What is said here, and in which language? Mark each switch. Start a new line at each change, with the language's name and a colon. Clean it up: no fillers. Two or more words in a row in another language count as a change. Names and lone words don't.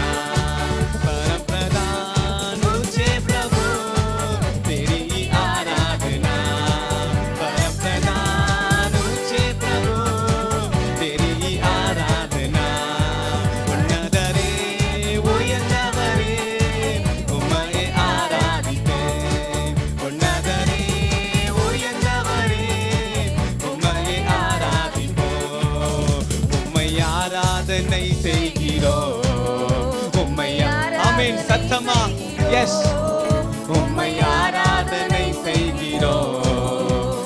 Hindi: परम प्रधान ऊंचे प्रभु तेरी आराधना. परम प्रधान ऊंचे प्रभु तेरी आराधना.
Tamil: உன்னதரே உயர்ந்தவரே உம்மை ஆராதிப்பேன். உன்னதரே உயர்ந்தவரே உம்மை ஆராதிப்போம். உம்மை ஆராதனை செய்கிறோம். உம்மை ஆமென். சத்தமா எஸ். உம்மை ஆராதனை செய்கிறோம்.